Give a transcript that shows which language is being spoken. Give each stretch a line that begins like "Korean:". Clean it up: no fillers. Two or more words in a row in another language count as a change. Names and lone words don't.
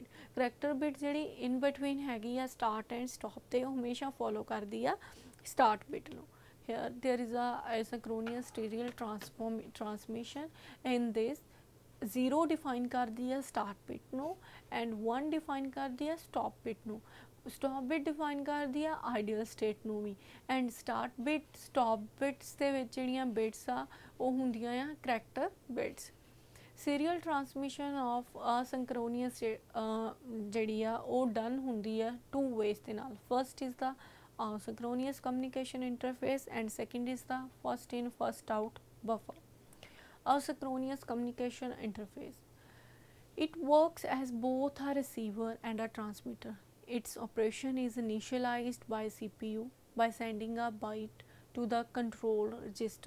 English: character bit
Punjabi: ਜਿਹੜੀ
English: in between
Punjabi: ਹੈਗੀ ਆ
English: start and stop
Punjabi: ਤੇ ਉਹ ਹਮੇਸ਼ਾ ਫੋਲੋ ਕਰਦੀ ਆ
English: start bit
Punjabi: ਨੂੰ।
English: Here there is a asynchronous serial transmission in this 0 डिफाइन
Punjabi: ਕਰ ਦਿਆ
English: start bit नो एंड 1 डिफाइन
Punjabi: ਕਰ ਦਿਆ
English: stop bit नो। stop bit define
Punjabi: ਕਰ ਦਿਆ
English: ideal state
Punjabi: ਨੂੰ ਵੀ
English: and start bit stop bits
Punjabi: ਦੇ ਵਿੱਚ ਜਿਹੜੀਆਂ ਬਿਟਸ ਆ ਉਹ ਹੁੰਦੀਆਂ ਆ
English: character bits. serial transmission of asynchronous
Punjabi: ਜਿਹੜੀ ਆ ਉਹ ਡਨ ਹੁੰਦੀ ਆ 2 ਵੇਜ਼ ਦੇ ਨਾਲ।
English: first is the synchronous communication interface and second is the first in first out buffer. Asynchronous communication interface, it works as both a receiver and a transmitter. Its operation is initialized by CPU by sending a byte to the control register.